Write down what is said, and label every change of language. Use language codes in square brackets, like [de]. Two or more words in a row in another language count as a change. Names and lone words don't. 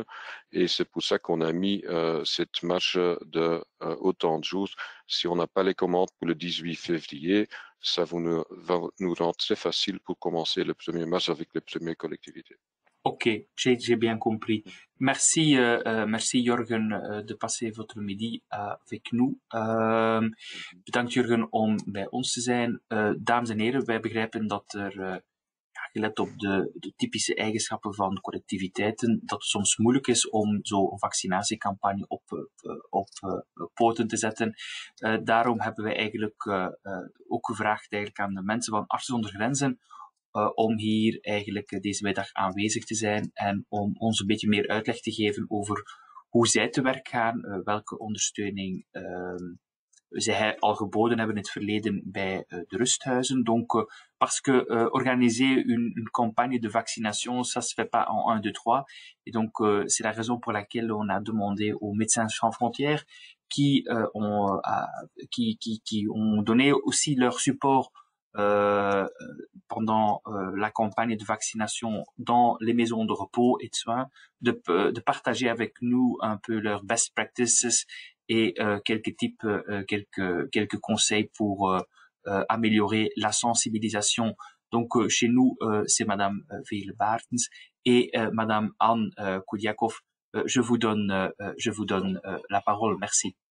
[fr] Et c'est pour ça qu'on a mis cette marge de autant de jours. Si on n'a pas les commandes pour le 18 février, ça va nous rendre très facile pour commencer le 1er mars avec les premières collectivités. Ok, j'ai bien compris. Merci, merci Jurgen de passer votre midi avec nous. [nl] Bedankt Jurgen om bij ons te zijn. Dames en heren, wij begrijpen dat er, gelet op de typische eigenschappen van collectiviteiten, dat het soms moeilijk is om zo'n vaccinatiecampagne op poten te zetten. Daarom hebben wij eigenlijk ook gevraagd eigenlijk aan de mensen van Artsen zonder Grenzen om hier eigenlijk deze middag aanwezig te zijn en om ons een beetje meer uitleg te geven over hoe zij te werk gaan, welke ondersteuning zij al geboden hebben in het verleden bij de rusthuizen. [fr] Donc, parce que organiser une campagne de vaccination, ça se fait pas en 1, 2, 3. Et donc, c'est la raison pour laquelle on a demandé aux Médecins Sans Frontières qui ont donné aussi leur support pendant la campagne de vaccination dans les maisons de repos et de soins, de partager avec nous un peu leurs [en] best practices [fr] et quelques conseils pour améliorer la sensibilisation. Donc chez nous, c'est Madame Veerle-Baertens et Madame Anne Koudiakov. Je vous donne la parole. Merci.